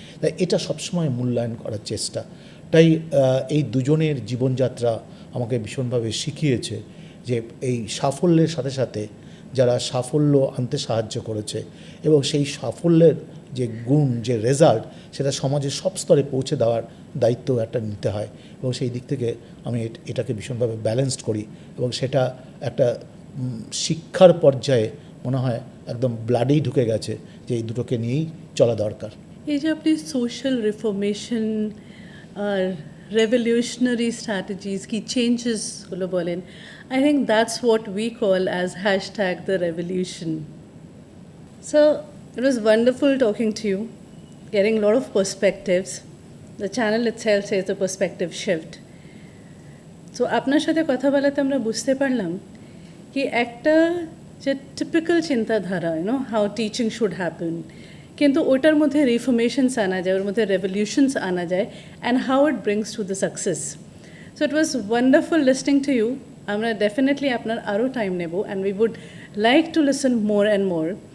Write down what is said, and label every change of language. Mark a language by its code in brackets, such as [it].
[bn] তাই এটা সবসময় মূল্যায়ন করার চেষ্টা। তাই এই দুজনের জীবনযাত্রা আমাকে ভীষণভাবে শিখিয়েছে যে এই সাফল্যের সাথে সাথে যারা সাফল্য আনতে সাহায্য করেছে এবং সেই সাফল্যের যে গুণ, যে রেজাল্ট, সেটা সমাজের সব স্তরে পৌঁছে দেওয়ার দায়িত্ব একটা নিতে হয়। এবং সেই দিক থেকে আমি এটাকে ভীষণভাবে ব্যালেন্সড করি এবং সেটা একটা শিক্ষার পর্যায়ে মনে হয় একদম ব্লাডেই ঢুকে গেছে যে এই দুটোকে নিয়েই চলা দরকার। এই যে আপনি সোশ্যাল রিফরমেশন আর revolutionary strategies কি চেঞ্জেস গুলো বলেন, [en] I think that's what we call as hashtag the revolution. So it was wonderful talking to you, getting a lot of perspectives. The channel itself says the perspective shift. [bn] So আপনার সাথে কথা বলাতে আমরা বুঝতে পারলাম কি একটা যে টিপিক্যাল চিন্তাধারা, [en] how teaching should happen, [bn] কিন্তু ওটার মধ্যে রিফরমেশনস আনা যায়, ওর মধ্যে রেভলিউশনস আনা যায়, [en] And how it brings to the success. So it was wonderful listening to you. [bn] আমরা ডেফিনেটলি আপনার আরও টাইম নেব [en] And we would like to listen more and more.